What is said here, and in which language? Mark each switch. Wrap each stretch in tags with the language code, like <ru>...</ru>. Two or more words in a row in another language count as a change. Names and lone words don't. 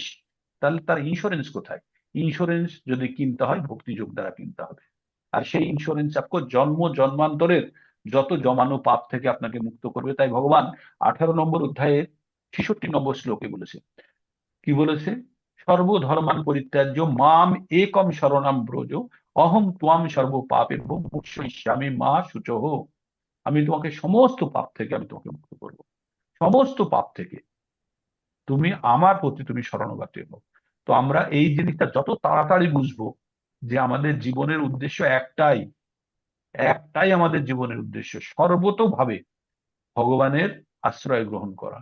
<bn>তাহলে তার ইন্স্যুরেন্স কোথায়? ইন্স্যুরেন্স যদি কিনতে হয় ভক্তিযোগ দ্বারা কিনতে হবে। আর সেই ইন্স্যুরেন্স আপনাকে জন্ম জন্মান্তরের যত জমানো পাপ থেকে আপনাকে মুক্ত করবে। তাই ভগবান 18 নম্বর অধ্যায়ে 66 নম্বর শ্লোকে বলেছে, কি বলেছে?</bn> <sa>सर्वधर्मान् परित्यज्य माम् एकम् शरणम् व्रज, अहम् त्वाम् सर्व पापेभ्यो मोक्षयिष्यामि मा शुचः।</sa> <bn>আমি তোমাকে সমস্ত পাপ থেকে আমি তোমাকে মুক্ত করবো, সমস্ত পাপ থেকে। তুমি আমার প্রতি তুমি শরণাগত হও। তো আমরা এই জিনিসটা যত তাড়াতাড়ি বুঝবো যে আমাদের জীবনের উদ্দেশ্য একটাই, একটাই আমাদের জীবনের উদ্দেশ্য, সর্বতোভাবে ভগবানের আশ্রয় গ্রহণ করা।</bn>